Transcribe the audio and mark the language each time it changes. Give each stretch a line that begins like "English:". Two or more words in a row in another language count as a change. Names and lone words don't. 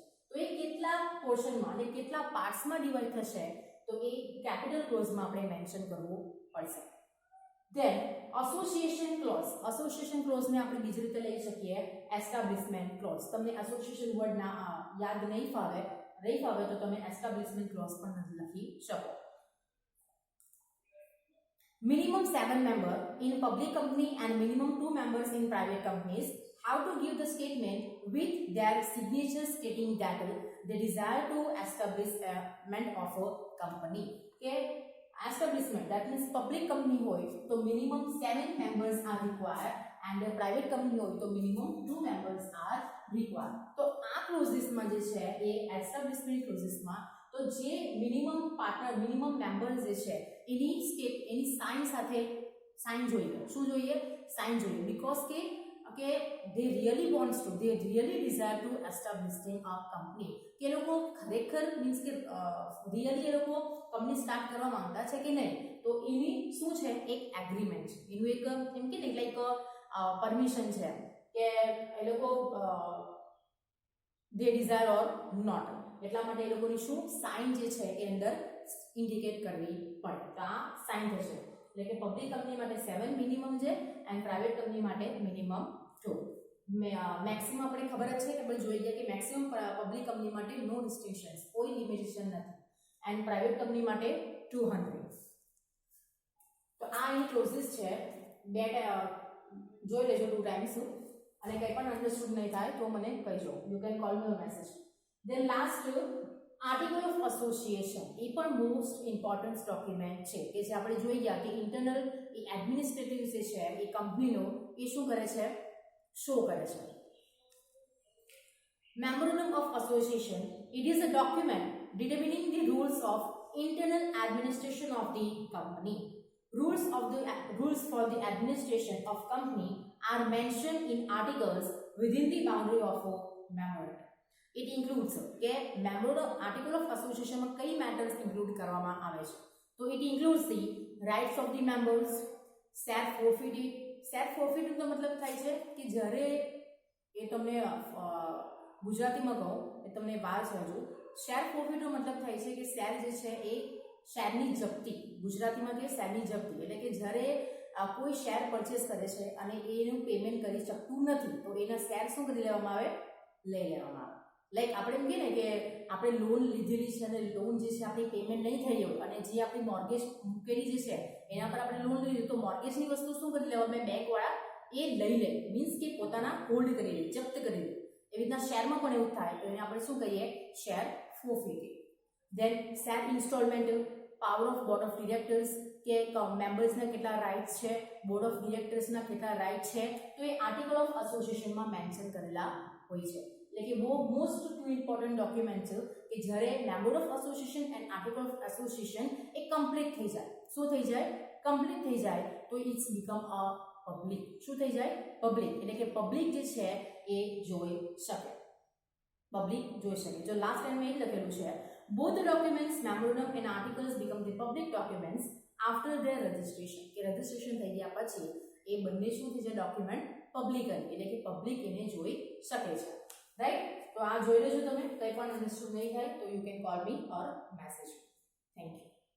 Gujarati: તો એ કેટલા પોર્શનમાં અને કેટલા પાર્ટ્સમાં ડિવાઈડ થશે તો એ
English: capital clauseમાં
Gujarati: આપણે મેન્શન કરવું પડશે.
English: then association clause. association clauseને
Gujarati: આપણે બીજી રીતે લઈ શકીએ
English: establishment clause.
Gujarati: તમને
English: association word
Gujarati: ના યાદ નહીં ફાવે તો તમે
English: establishment clause
Gujarati: પણ લખી શકો.
English: Minimum 7 members in public company and minimum 2 members in private companies have to give the statement with their signatures stating that they desire to establishment of a company. Okay, establishment that means public company
Gujarati: હોય તો
English: minimum 7 members are required and private company
Gujarati: હોય તો
English: minimum 2 members are required.
Gujarati: તો આ ક્લોઝિસમાં જે છે એ એસ્ટાબ્લિશમેન્ટ ક્લોઝિસમાં તો જે
English: minimum partner minimum member
Gujarati: જે છે એની સાઇન સાથે સાઇન જોઈએ. શું જોઈએ? સાઇન જોઈએ.
English: બીકોઝ કે they really wants to, they really desire to establishing a company.
Gujarati: કે લોકો ખરેખર મીન્સ કે રિયલી એ લોકો
English: company start
Gujarati: કરવા માંગતા છે કે નહીં, તો એની શું છે એક એગ્રીમેન્ટ છે, એનું એક એમ કે ને
English: like permission
Gujarati: છે કે એ લોકો
English: they desire or not,
Gujarati: એટલા માટે એ લોકોની શું સાઇન જે છે એ અંદર ઇન્ડિકેટ કરવી પડે. તો આ સાઇન થશે. એટલે કે
English: public company
Gujarati: માટે 7 મિનિમમ છે
English: and private company
Gujarati: માટે મિનિમમ 2. મેક્સિમમ આપણે ખબર જ છે કે આપણે જોઈ ગયા કે
English: maximum public company
Gujarati: માટે
English: no restrictions,
Gujarati: કોઈ લિમિટેશન નથી,
English: and private company
Gujarati: માટે 200. તો આ અહીં ક્લોઝિસ છે. બે જોઈ લેજો 2 ટાઈમ્સ, અને કંઈ પણ અન્ડરસ્ટુડ નહીં થાય તો મને કહીજો.
English: you can call me or message. Then last article of association,
Gujarati: એ પણ
English: most important document
Gujarati: છે કે જે આપણે જોઈ ગયા કે ઇન્ટરનલ એ એડમિનિસ્ટ્રેટિવ જે છે એ કંપનીનો એ શું કરે છે, શો કરે છે.
English: memorandum of association, it is a document determining the rules of internal administration of the company. Rules for the administration of company are mentioned in articles within the boundary of a memorandum. It includes કે memorandum article of association માં
Gujarati: કઈ મેટર્સ ઇન્ક્લુડ કરવામાં આવે છે, તો
English: it includes the rights of the members, share forfeited. share forfeited
Gujarati: નો મતલબ થાય છે કે જ્યારે એ તમને ગુજરાતીમાં કહું એ તમને વાર છે હજુ.
English: share forfeit
Gujarati: નો મતલબ થાય છે કે શેર જે છે એ શેરની જપ્તી, ગુજરાતીમાં કે શેરની જપ્તી, એટલે કે જ્યારે કોઈ શેર પરચેસ કરે છે અને એનું પેમેન્ટ કરી શકતું નથી તો એના શેર શું કરી લેવામાં આવે, લઈ લેવામાં આવે. લાઈક આપણે એમ કહીએ ને કે આપણે લોન લીધેલી છે અને લોન જે છે આપણી પેમેન્ટ નહીં થઈ હોય અને જે આપણી મોર્ગેજ મૂકેલી જે છે એના પર આપણે લોન લીધી તો મોર્ગેજની વસ્તુ શું કરી લેવામાં, બેંકવાળા એ લઈ લે, મીન્સ કે પોતાના હોલ્ડ કરી લે, જપ્ત કરી લે. એવી રીતના શેરમાં પણ એવું થાય તો એને આપણે શું કહીએ,
English: શેર forfeited. Then share installment, power of board of directors
Gujarati: કે મેમ્બર્સના કેટલા રાઇટ્સ છે,
English: board of directorsના
Gujarati: કેટલા રાઇટ છે, તો એ
English: article of associationમાં
Gujarati: મેન્શન કરેલા હોય છે. એટલે કે બહુ
English: most important document
Gujarati: છે કે જ્યારે
English: member of association and article of association
Gujarati: એ કમ્પ્લીટ થઈ જાય, શું થઈ જાય, કમ્પ્લીટ થઈ જાય તો
English: its become a public.
Gujarati: શું થઈ જાય, પબ્લિક. એટલે કે પબ્લિક જે છે એ જોઈ શકે, પબ્લિક જોઈ શકે. જો લાસ્ટ ટાઈમ એ લખેલું છે
English: both the documents memorandum and articles become the public documents after their registration.
Gujarati: કે રજિસ્ટ્રેશન થઈ ગયા પછી એ બંને શું થઈ જાય, ડોક્યુમેન્ટ પબ્લિક, એટલે કે પબ્લિક એને જોઈ શકે છે. રાઈટ? તો આ જોઈ લેજો તમે, કંઈ પણ અન્ડરસ્ટુડ નહીં થાય તો
English: you can call me or message. thank you.